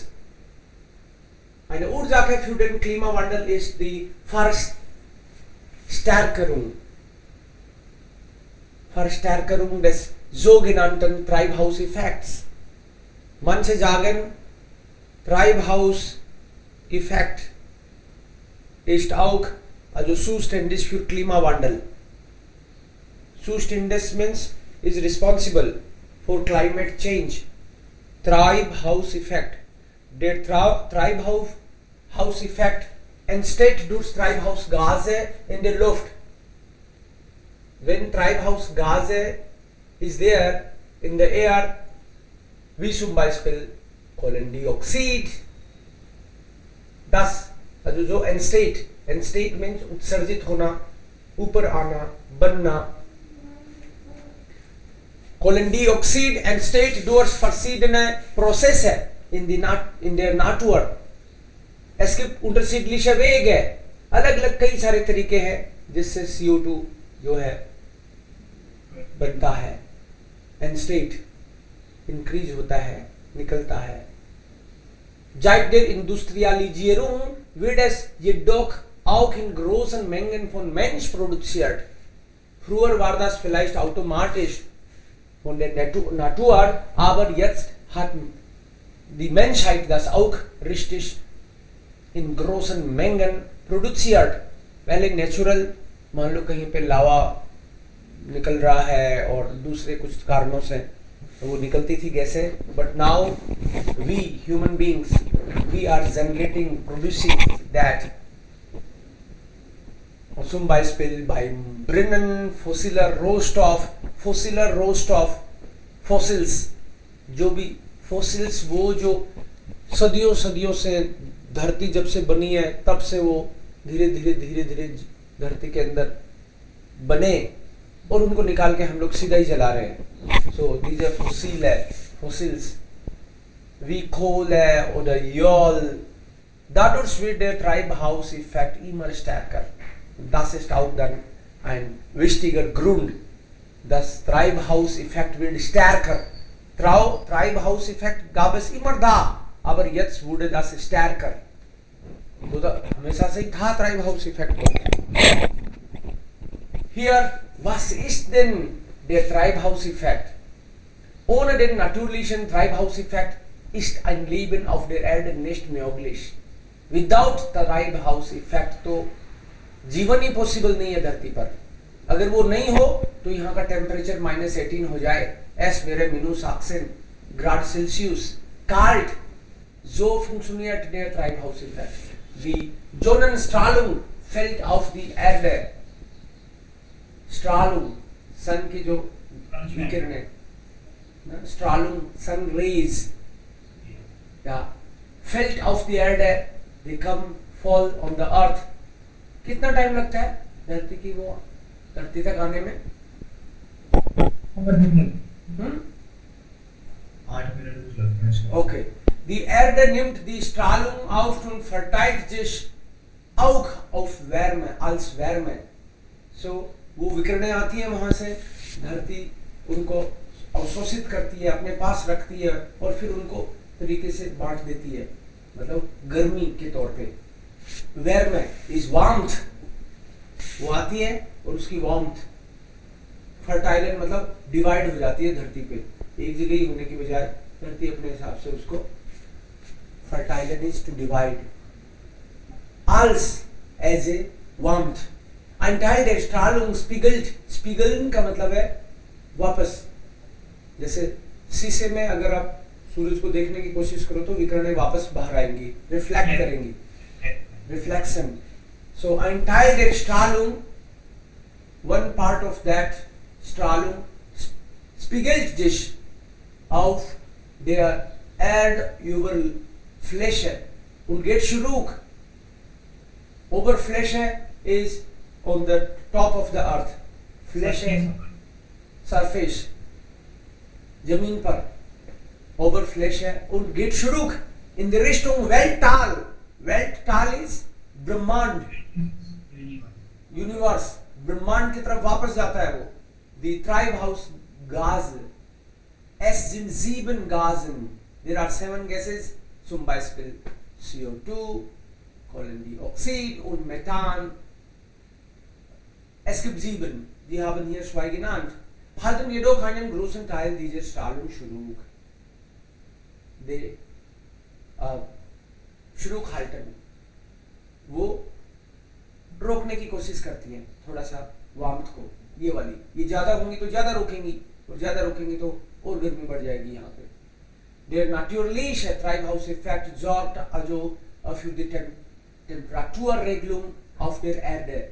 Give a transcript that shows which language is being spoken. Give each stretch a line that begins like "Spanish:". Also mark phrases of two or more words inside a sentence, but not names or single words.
German: Eine Ursache für den Klimawandel ist die Verstärkung des sogenannten Treibhauseffekts. Manche sagen, Treibhauseffekt ist auch also zuständig für Klimawandel.
English: Zuständig means is responsible for climate change.
German: Treibhauseffekt. Der Treibhauseffekt entsteht durch Treibhausgase in der Luft. Wenn Treibhausgase ist
English: there in the air,
German: wie zum Beispiel Kohlendioxid, das also so entsteht.
Hindi: Entsteht means उत्सर्जित होना, ऊपर आना, बनना.
German: Kohlendioxid entsteht durch verschiedene Prozesse in der Natur. Es gibt unterschiedliche Wege,
Hindi: अलग-अलग कई सारे तरीके हैं जिससे CO2 जो है बनता है, entsteht, increase होता है, निकलता है.
German: Seit der Industrialisierung wird es jedoch auch in großen Mengen von Mensch produziert. Früher war das vielleicht automatisch von der Natur, aber jetzt hat die Menschheit das auch richtig in großen Mengen produziert.
Hindi: पहले नेचुरल मान लो कहीं पे लावा निकल रहा है और दूसरे कुछ कारणों से तो वो निकलती थी गैसें,
English: But now we human beings we are generating producing that
German: zum Beispiel beim Brennen fossiler Rohstoff Fossils,
Hindi: जो भी fossils वो जो सदियों से धरती जब से बनी है तब से वो धीरे धीरे धरती के अंदर बने और उनको निकाल के हम लोग सीधा ही जला रहे हैं.
English: So these are fossils
German: wie Kohle oder Öl. Dadurch wird der Treibhauseffekt immer stärker. Das ist auch dann ein wichtiger Grund. Das Treibhauseffekt wird stärker. Treibhauseffekt gab es immer da, aber jetzt wurde das stärker.
Hindi: तो हमेशा से ही था Treibhauseffekt.
German: Hier, was ist denn der Treibhauseffekt? Ohne den natürlichen Treibhauseffekt ist ein Leben auf der Erde nicht möglich.
Hindi: Without Treibhauseffekt तो जीवन ही पॉसिबल नहीं है धरती पर. अगर वो नहीं हो तो यहाँ का टेम्परेचर -18 हो जाए.
German: Es wäre -18 Grad Celsius kalt. So funktioniert der Treibhauseffekt. Die Sonnenstrahlung fällt auf die Erde. Strahlung,
Hindi: सन की जो विकिरणें,
German: Strahlung,
English: sun rays,
German: ja, fällt auf die Erde,
English: they come, fall on the earth.
Hindi: कितना टाइम लगता है धरती तक आने में? 8 मिनट कुछ लगते हैं. Okay.
German: Die Erde nimmt die Strahlung auf und verteilt sich auch auf Wärme, als Wärme.
Hindi: So, वो विकिरणें आती हैं वहां से, धरती उनको अवशोषित करती है, अपने पास रखती है और फिर उनको तरीके से बांट देती है, मतलब गर्मी के तौर पे.
English: Wärme is warmth,
Hindi: वो आती है और उसकी warmth फर्टाइलन मतलब डिवाइड हो जाती है धरती पे. एक जगह ही होने की बजाय धरती अपने हिसाब से उसको फर्टाइलन
English: is to divide
Hindi: als
English: as a warmth.
German: Ein Teil der Strahlung spiegelt, spiegeln
Hindi: का मतलब है वापस. जैसे शीशे में अगर आप सूरज को देखने की कोशिश करो तो विकिरणें वापस बाहर आएंगी, रिफ्लेक्ट करेंगी, reflection.
German: So ein Teil der Strahlung,
English: one part of that
German: Strahlung spiegelt sich auf der Erdoberfläche und geht zurück.
English: Oberfläche is on the top of the earth.
German: Fläche, surface,
Hindi: जमीन पर.
German: Oberfläche und geht zurück in die Richtung Weltall.
Hindi: Weltall is ब्रह्मांड, यूनिवर्स, ब्रह्मांड की तरफ वापस जाता है वो.
German: The Gase. Es sind 7 Gasen.
English: There are 7 gases,
German: zum Beispiel CO2, Kohlendioxid und Methan. Es gibt 7, die haben hier 2 genannt. Halten jedoch einen großen Teil dieser Strahlung zurück.
Hindi: शुरुक halten, वो रोकने की कोशिश करती हैं थोड़ा सा वार्मथ को, ये वाली, ये ज़्यादा होंगी तो ज़्यादा रोकेंगी और ज़्यादा रोकेंगी तो और गर्मी बढ़ जाएगी यहाँ पे.
German: Der natürliche Treibhauseffekt sorgt also für die Temperaturregelung auf der Erde.